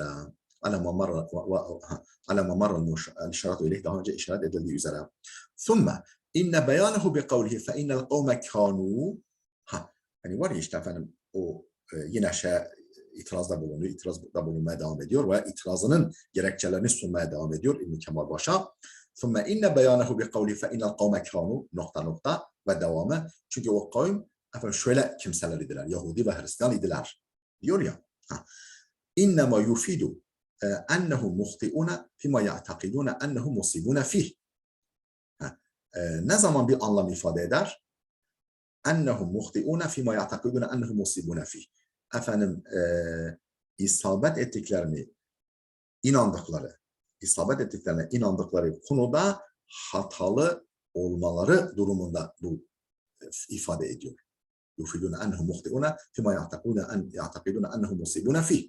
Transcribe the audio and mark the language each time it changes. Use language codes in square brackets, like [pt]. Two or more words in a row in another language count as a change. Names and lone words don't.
[ar] على ما مر إشارته إليه, [tr] daha önce işaret edildiği üzere. [ar] ثم إن بيانه بقوله فإن القوم كانوا. [tr] Yani var ya işte efendim o yine itirazda bulunuyor, itirazda bulunmaya devam ediyor ve itirazının gerekçelerini sunmaya devam ediyor İbn Kemal Paşa. [ar] ثُمَّ اِنَّ بَيَانَهُ بِقَوْلِ فَاِنَّ الْقَوْمَ كَانُوا ... [tr] ve devamı. Çünkü o kavim efendim şöyle kimseler idiler, Yahudi ve Hristiyan idiler. Diyor ya. [ar] اِنَّمَا يُفِيدُ اَنَّهُمْ مُخْطِئُونَ فِمَا يَعْتَقِدُونَ اَنَّهُمْ مُصِيبُونَ فِيهِ. [tr] Ne zaman bir anlam ifade eder? [ar] اَنَّهُمْ مُخْطِئُونَ فِمَا يَعْتَقِدُونَ اَنَّهُمْ مُصِيبُونَ فِيهِ. [tr] Efendim isabet ettiklerini inandıkları konuda hatalı olmaları durumunda bu ifade ediyor. [ar] يفيدون أنهم مخطئون فيما يعتقدون أنهم مصيبون فيه.